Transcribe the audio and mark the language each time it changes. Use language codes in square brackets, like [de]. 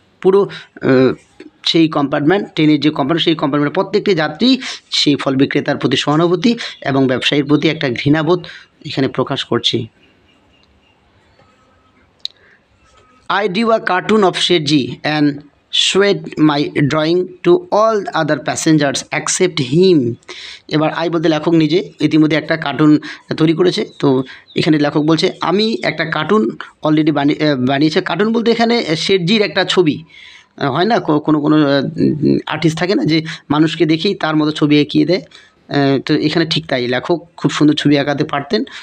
[bn] পুরো সেই কম্পার্টমেন্ট, ট্রেনের যে কম্পার্টমেন্ট, সেই কম্পার্টমেন্টের প্রত্যেকটি যাত্রী সেই ফল বিক্রেতার প্রতি সহানুভূতি এবং ব্যবসায়ীর প্রতি একটা ঘৃণাবোধ এখানে প্রকাশ করছে। [en] I drew a cartoon of Shetji and showed my drawing to all other passengers except him. [bn] এবার আই বলতে লেখক নিজে ইতিমধ্যে একটা কার্টুন তৈরি করেছে। তো এখানে লেখক বলছে আমি একটা কার্টুন অলরেডি বানিয়েছে। কার্টুন বলতে এখানে শেঠজির একটা ছবি হয় না, কোনো আর্টিস্ট থাকে না যে মানুষকে দেখেই তার মতো ছবি এঁকিয়ে দেয়, তো এখানে ঠিক তাই, লেখক খুব সুন্দর ছবি আঁকাতে পারতেন।